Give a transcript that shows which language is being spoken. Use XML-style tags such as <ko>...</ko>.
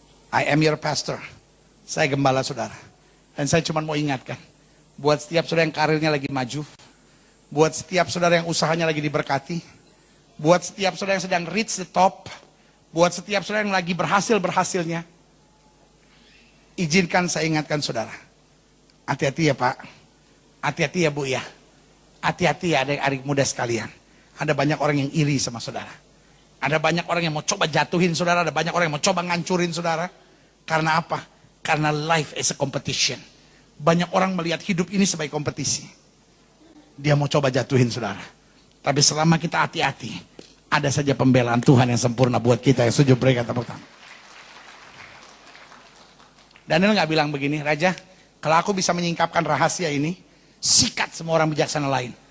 <en>I am your pastor.</en> <id>Saya gembala saudara. Dan saya cuma mau ingatkan, buat setiap saudara yang karirnya lagi maju, buat setiap saudara yang usahanya lagi diberkati, buat setiap saudara yang sedang</id> <en>reach the top,</en> <id>buat setiap saudara yang lagi berhasilnya, izinkan saya ingatkan saudara, hati-hati ya Pak, hati-hati ya Bu ya, hati-hati ya adik-adik muda sekalian. Ada banyak orang yang iri sama saudara, ada banyak orang yang mau coba jatuhin saudara, ada banyak orang yang mau coba ngancurin saudara. Karena apa? Karena</id> <en>life is a competition.</en> <id>Banyak orang melihat hidup ini sebagai kompetisi. Dia mau coba jatuhin saudara. Tapi selama kita hati-hati, ada saja pembelaan Tuhan yang sempurna buat kita yang setuju berikan tepuk tangan. Daniel nggak bilang begini, Raja, kalau aku bisa menyingkapkan rahasia ini, sikat semua orang bijaksana lain.</id>